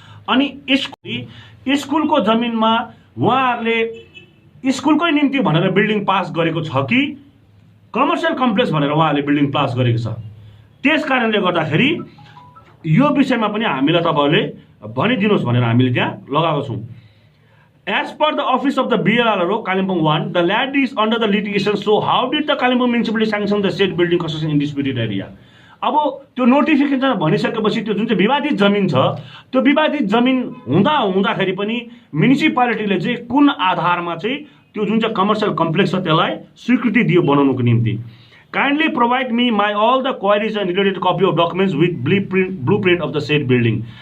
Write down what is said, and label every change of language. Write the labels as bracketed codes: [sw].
[ne] अनि स्कुलको जमिनमा उहाँहरुले स्कुलकै निम्ति भनेर बिल्डिङ पास गरेको छ कि कमर्सियल कम्प्लेक्स भनेर उहाँहरुले बिल्डिङ पास गरेको छ। त्यसकारणले गर्दाखेरि यो विषयमा पनि हामीलाई तपाईहरुले भनिदिनुस् भनेर हामीले त्यहाँ लगाएको छौं। [en] As per the office of the BLRO Kalimpong 1, the land is under the litigation. So how did the Kalimpong municipality sanction the said building construction in disputed area? [ne] अब त्यो नोटिफिकेसन भनिसकेपछि त्यो जुन चाहिँ विवादित जमिन छ त्यो विवादित जमिन हुँदाखेरि पनि म्युनिसिपालिटीले चाहिँ कुन आधारमा चाहिँ त्यो जुन चाहिँ कमर्सियल कम्प्लेक्स छ त्यसलाई स्वीकृति दियो बनाउनको निम्ति। [en] Kindly provide me my all the queries and related copy of documents with blueprint of the said building.